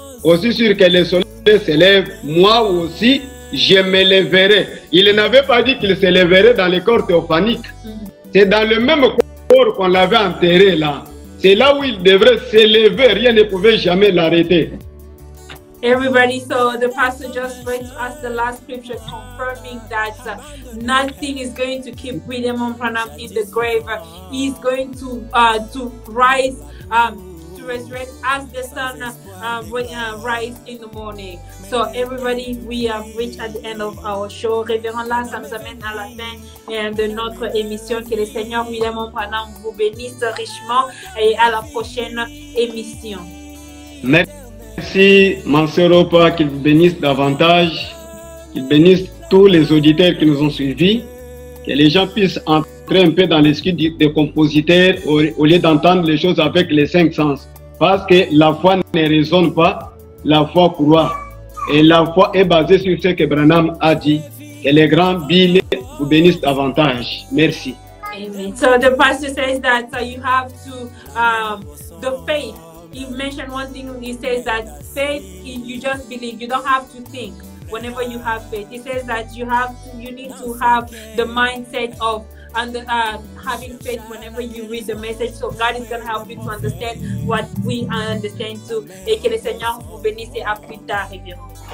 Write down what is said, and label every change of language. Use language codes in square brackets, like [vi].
[fr] Aussi sûr que le soleil s'élève, moi aussi, je me lèverai. Il n'avait pas dit qu'il se lèverait dans le corps théophanique. C'est dans le même corps qu'on l'avait enterré là. C'est là où il devrait se lever. Rien ne pouvait jamais l'arrêter. [en] Everybody, so the pastor just read to us the last scripture confirming that nothing is going to keep William Branham in the grave. He's going to rise, to resurrect as the sun rise in the morning. So everybody, we have reached at the end of our show. [fr] Révérend là, ça nous amène à la fin de notre émission. Que le Seigneur William Branham vous bénisse richement et à la prochaine émission. Merci, mon sœur Opa, qu'il vous bénisse davantage, qu'il bénisse tous les auditeurs qui nous ont suivis, que les gens puissent entrer un peu dans l'esprit des compositeurs au lieu d'entendre les choses avec les 5 sens. Parce que la foi ne raisonne pas, la foi croit. Et la foi est basée sur ce que Branham a dit. Que les grands Bill vous bénissent davantage. Merci. Amen. [en] So the pastor says that you have to, the faith. He mentioned one thing. He says that faith, you just believe. You don't have to think whenever you have faith. He says that you need to have the mindset of having faith whenever you read the message. So God is going to help you to understand what we understand too. [fr] Et que le Seigneur vous bénisse à plus tard, évidemment.